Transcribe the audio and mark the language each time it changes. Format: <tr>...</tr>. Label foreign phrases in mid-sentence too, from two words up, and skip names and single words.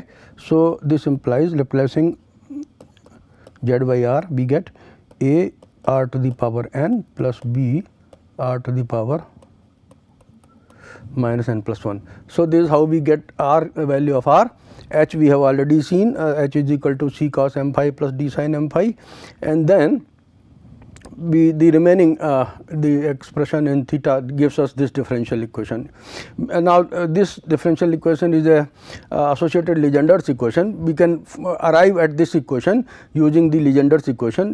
<en>So, this implies replacing z by r, we get a r to the power n plus b r to the power minus n plus 1. So, this is how we get r value of r. H we have already seen, h is equal to c cos m phi plus d sin m phi, and then the remaining the expression in theta gives us this differential equation. Now, this differential equation is a associated Legender's equation. We can arrive at this equation using the Legender's equation.</en>